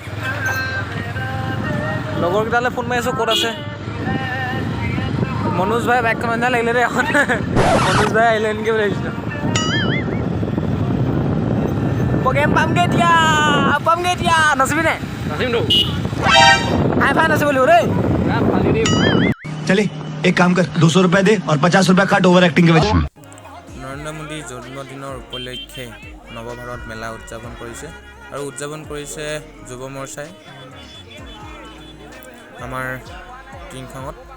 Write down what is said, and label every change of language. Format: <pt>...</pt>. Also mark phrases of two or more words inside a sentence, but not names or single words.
<as>লগৰকেইটালৈ ফোন মাৰি আছোঁ, ক'ত আছে মনোজ ভাই। বাইকখন আনিলে লাগিলে দেই এখন। মনোজ ভাই আহিলে নেকি বুলি ভাবিছিলোঁ। প্ৰগ্ৰেম পামগৈ এতিয়া নাচিবি নে? নাচিমতো হাই ফাই নাচিব লাগিব দেই।</as> <hi>चले एक काम कर 200 रुपए दे और 50 रुपए काट</hi> <en>over acting</en> <hi>के वजह।</hi> <as>নৰেন্দ্ৰ মোদীৰ জন্মদিনৰ উপলক্ষে নৱভাৰত মেলা উদযাপন কৰিছে, আৰু উদযাপন কৰিছে যুৱ মৰ্চাই আমাৰ টিংখঙত।</as>